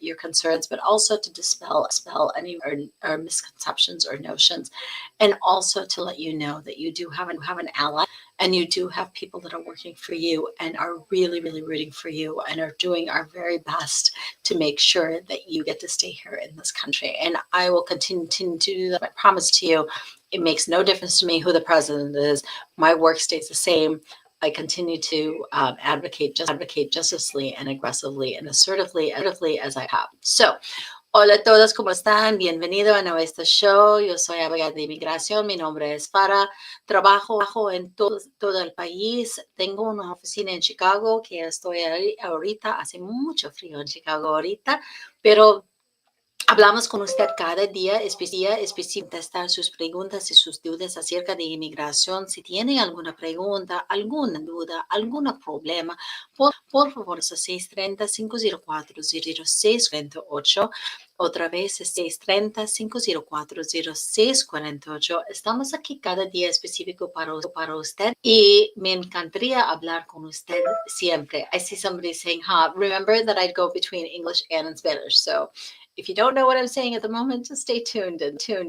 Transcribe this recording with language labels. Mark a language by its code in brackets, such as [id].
[en] your concerns, but also to dispel any or misconceptions or notions, and also to let you know that you do have an ally, and you do have people that are working for you and are really, really rooting for you and are doing our very best to make sure that you get to stay here in this country. And I will continue to do that. I promise to you, it makes no difference to me who the president is. My work stays the same. I continue to advocate justly and aggressively and assertively as I have. [es] So, hola a todos, ¿cómo están? Bienvenido a nuestro show. Yo soy abogada de inmigración. Mi nombre es Farah. Trabajo en todo el país. Tengo una oficina en Chicago, que estoy ahorita. Hace mucho frío en Chicago ahorita, pero hablamos con usted cada día, específicamente contestar sus preguntas y sus dudas acerca de inmigración. Si tiene alguna pregunta, alguna duda, algún problema, por favor, 630-504-0648. Otra vez, 630-504-0648. Estamos aquí cada día específico para usted y me encantaría hablar con usted siempre. [en] I see somebody saying, remember that I'd go between English and in Spanish. So if you don't know what I'm saying at the moment, just stay tuned in.